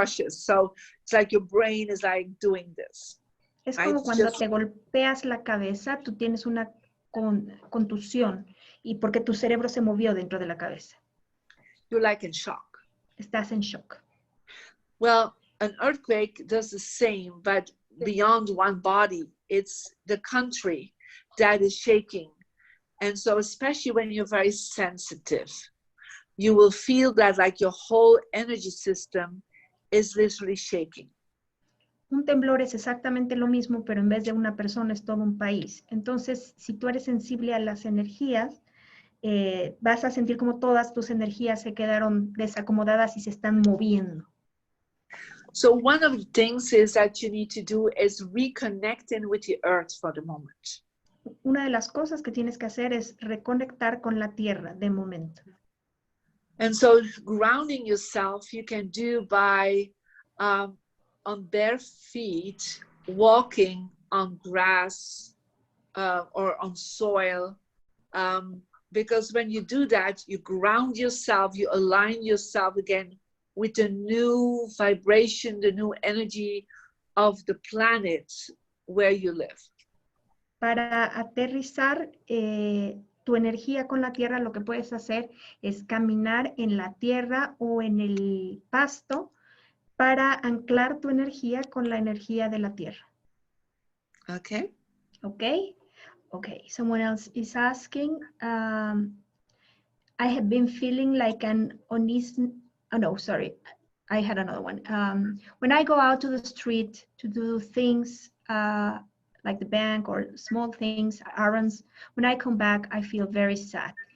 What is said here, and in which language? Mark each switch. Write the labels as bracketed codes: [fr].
[en] So it's like your brain is like doing this. [es] Es como cuando te golpeas la cabeza, tú tienes una contusión y porque tu cerebro se movió dentro de la cabeza. [en] You're like in shock. [es] Estás en shock. [en] Well, an earthquake does the same, but beyond one body. It's the country that is shaking. And so especially when you're very sensitive, you will feel that like your whole energy system is literally shaking. [es] Un temblor es exactamente lo mismo, pero en vez de una persona es todo un país. Entonces, si tú eres sensible a las energías, vas a sentir como todas tus energías se quedaron desacomodadas y se están moviendo. [en] So one of the things is that you need to do is reconnecting with the earth for the moment. [es] Una de las cosas que tienes que hacer es reconectar con la tierra de momento. [en] And so grounding yourself you can do by on bare feet, walking on grass or on soil. Because when you do that, you ground yourself, you align yourself again with the new vibration, the new energy of the planet where you live. [es] Para aterrizar tu energía con la tierra, lo que puedes hacer es caminar en la tierra o en el pasto para anclar tu energía con la energía de la tierra. [en] Okay. Okay. Okay. Someone else is asking, I have been feeling like an uneasy, oh no, sorry. I had another one. When I go out to the street to do things like the bank or small things, errands, when I come back, I feel very sad.